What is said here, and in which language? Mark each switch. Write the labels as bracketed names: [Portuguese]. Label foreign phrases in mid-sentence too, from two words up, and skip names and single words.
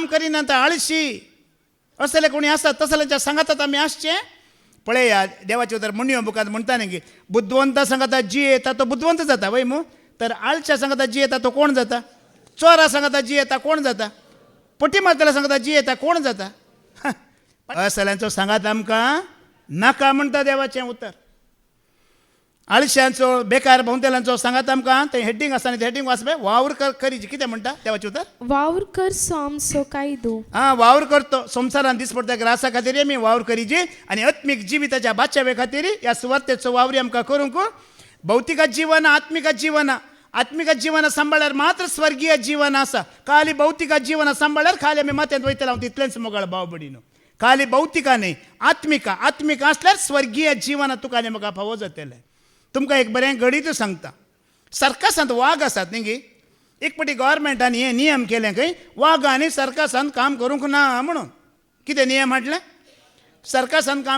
[Konkani] करिना आळशी असले कोणी आसा तसल्यांच्या सांगातात आमी आसचें पळया देवाचे उतर म्हणयो बुकांत म्हणटा न्ही की बुद्धवंता सांगाता जी येता तो बुद्धवंत जाता वय मू तर आळच्या सांगाता जी येता तो कोण जाता चोरा सांगाता जी येता कोण जाता पटी मारतल्या सांगाता जी येता कोण जाता असल्यांचो सांगात आमकां नाका म्हणटा देवाचें उतर आळश्यांचो बेकार भोंवतेल्यांचो सांगात आमकां तें हेडिंग आसा न्ही हेडिंग वाचपे वावर करी कितें म्हणटा देवाचें उतर वावर कर सोमसो कायदो वावर करतो संवसारान दीस पडटा ग्रासा खातीर आमी वावर करीची आनी आत्मीक जिविताच्या बादशावे खातीर ह्या सुवातेचो वावरी आमकां करूंक भौतिक जीवन आत्मिक जीवन सांबाळ्यार मात्र स्वर्गीय जीवन आसा खाली भौतिक जीवन सांबाळ्यार खाली आमी माथ्यांत वयतले हांव तितलेंच मोगाळ भाव भयणीनो खाली भौतिका न्ही आत्मिका आसल्यार स्वर्गीय जीवन तुका आनी म्हाका फावो जातलें तुमकां एक बरें गणित सांगता सर्कसांत वाग आसात न्ही गे एक पटी गव्हर्मेंटान हे नियम केले खंय वागांनी सर्कसांत काम करूंक ना म्हणून कितें नियम म्हटलें सर्कसांत काम